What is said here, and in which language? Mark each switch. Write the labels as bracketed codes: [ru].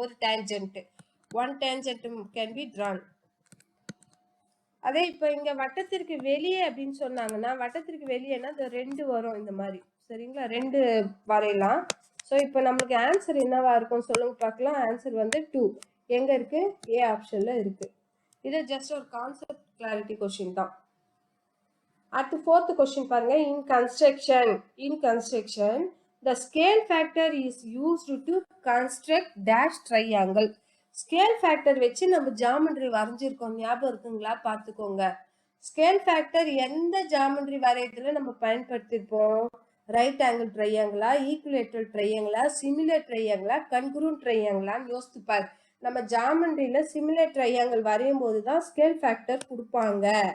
[ta] ஒரு tangent, [en] One tangent can be drawn. [ta] அதே இப்போ இங்க வட்டத்திற்கு வெளியே அப்படின்னு சொன்னாங்கன்னா வட்டத்திற்கு வெளியேனா இந்த ரெண்டு வரும் இந்த மாதிரி. சரிங்களா, ரெண்டு வரையலாம். ஸோ இப்போ நம்மளுக்கு ஆன்சர் என்னவா இருக்கும் சொல்லுங்க பார்க்கலாம். ஆன்சர் வந்து 2 எங்க இருக்கு? ஏ ஆப்ஷன்ல இருக்கு. இது ஜஸ்ட் ஒரு கான்செப்ட் கிளாரிட்டி கொஸ்டின் தான். அடுத்து 4th கொஸ்டின் பாருங்க. [en] In construction the scale factor is used to construct dash triangle. [ta] Scale factor வச்சு நம்ம ஜாமெண்ட்ரி வரைஞ்சிருக்கோம், ஞாபகம் இருக்குங்களா? பார்த்துக்கோங்க. ஸ்கேல் ஃபேக்டர் எந்த ஜாமெண்ட்ரி வரையறதுல நம்ம பயன்படுத்திருப்போம்? ரைட் ஆங்கிள் ட்ரையாங்கிளா, ஈக்குலேட்டரல் ட்ரையாங்கிளா, சிமிலர் ட்ரையாங்கிளா, கன்குரூன் ட்ரையாங்கிளான்னு யோசித்து பாரு. நம்ம ஜாமெண்ட்ரியில சிமிலர் ட்ரையாங்கிள் வரையும் போது தான் ஸ்கேல் ஃபேக்டர் கொடுப்பாங்க.